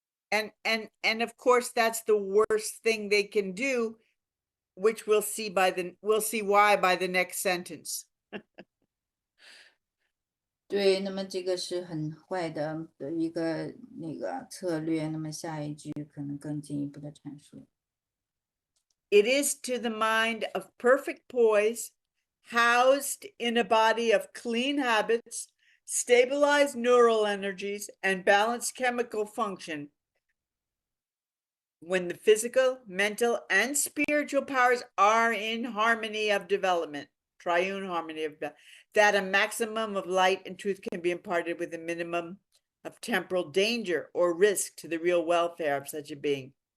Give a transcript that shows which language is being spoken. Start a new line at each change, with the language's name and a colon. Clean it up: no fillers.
English: And of course, that's the worst thing they can do, which we'll see why by the next sentence.
Chinese: 对，那么这个是很坏的一个策略。那么下一句可能更进一步的阐述。
English: It is to the mind of perfect poise, housed in a body of clean habits, stabilized neural energies, and balanced chemical function. When the physical, mental, and spiritual powers are in harmony of development, triune harmony of that a maximum of light and truth can be imparted with a minimum of temporal danger or risk to the real welfare of such a being.